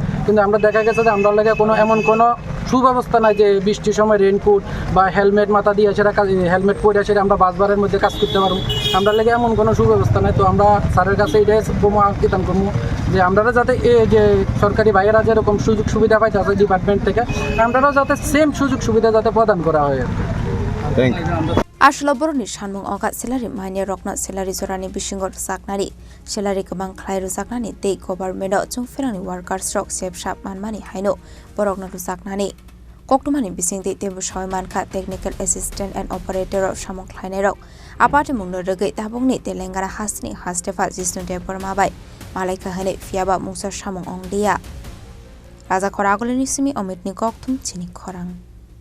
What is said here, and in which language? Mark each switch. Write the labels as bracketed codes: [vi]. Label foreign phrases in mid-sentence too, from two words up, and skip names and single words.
[bn] কিন্তু আমরা দেখা গেছে যে আমরা লাগে এমন কোনো সুব্যবস্থা নাই যে বৃষ্টির সময় রেনকোট বা হেলমেট মাথা দিয়ে সেটা হেলমেট পরে সেটা আমরা বাসবারের মধ্যে কাজ করতে পারবো, আমরা লাগে এমন কোনো সুব্যবস্থা নাই। তো আমরা স্যারের কাছে এটাই আঙ্কিতাম করবো যে আমরা যাতে এই যে সরকারি ভাইয়েরা যেরকম সুযোগ সুবিধা পাইতে আছে ডিপার্টমেন্ট থেকে, আমরাও যাতে সেম সুযোগ সুবিধা যাতে প্রদান করা হয়। [en] thank you. [trp] Ashloborni shanmung okat selari maine rokna selari zorani bisingor saknari selari kebang khlai rujaknani tei government chung ferani workers rok sep shap manmani haino borokna rujaknani koktumani bisingti tebu soimankha [en] technical assistant and operator [trp] of samong khlainai rok apate mungno regai tabongni telengara hasni hastefa jisnu deporma bai malaika hane fiaba mungsar samong ongdia raja khoragoleni simi omitni koktum chini khorang